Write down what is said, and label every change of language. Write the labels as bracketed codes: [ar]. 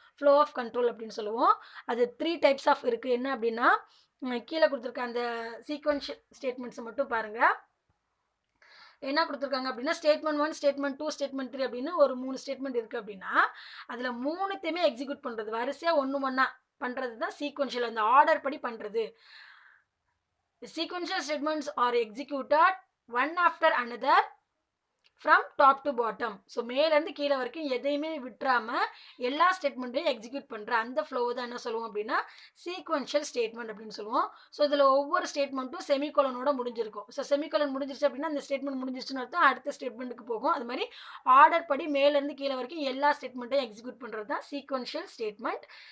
[ta] Flow of control அப்படின்னு சொல்லுவோம். அது 3 டைப்ஸ் ஆஃப் இருக்குது. என்ன அப்படின்னா கீழே கொடுத்துருக்க அந்த சீக்வென்ஷியல் ஸ்டேட்மெண்ட்ஸை மட்டும் பாருங்கள். என்ன கொடுத்துருக்காங்க அப்படின்னா ஸ்டேட்மெண்ட் 1, ஸ்டேட்மெண்ட் 2, ஸ்டேட்மெண்ட் 3 அப்படின்னு ஒரு 3 ஸ்டேட்மெண்ட் இருக்குது அப்படின்னா அதில் 3த்தையுமே எக்ஸிக்யூட் பண்ணுறது, வரிசையாக ஒன்றா பண்ணுறது தான் சீக்வென்ஷியல், அந்த ஆர்டர் படி பண்ணுறது. [en] Sequential statements are executed one after another from top to bottom. [ta] So மேலேருந்து கீழே வரைக்கும் எதையுமே விட்டுறாமல் எல்லா ஸ்டேட்மெண்ட்டையும் எக்ஸிக்யூட் பண்ணுற அந்த ஃப்ளோவை தான் என்ன சொல்லுவோம் அப்படின்னா சீக்வென்ஷியல் ஸ்டேட்மெண்ட் அப்படின்னு சொல்லுவோம். ஸோ இதில் ஒவ்வொரு ஸ்டேட்மெண்ட்டும் செமிகோலனோட முடிஞ்சிருக்கும். ஸோ செமிகோலன் முடிஞ்சிருச்சு அப்படின்னா அந்த ஸ்டேட்மெண்ட் முடிஞ்சிருச்சுன்னு அர்த்தம், அடுத்த ஸ்டேட்மெண்ட்டுக்கு போகும். அது மாதிரி ஆர்டர் படி மேலேருந்து கீழே வரைக்கும் எல்லா ஸ்டேட்மெண்ட்டையும் எக்ஸிக்யூட் பண்ணுறது தான் சீக்வென்ஷியல் ஸ்டேட்மெண்ட்.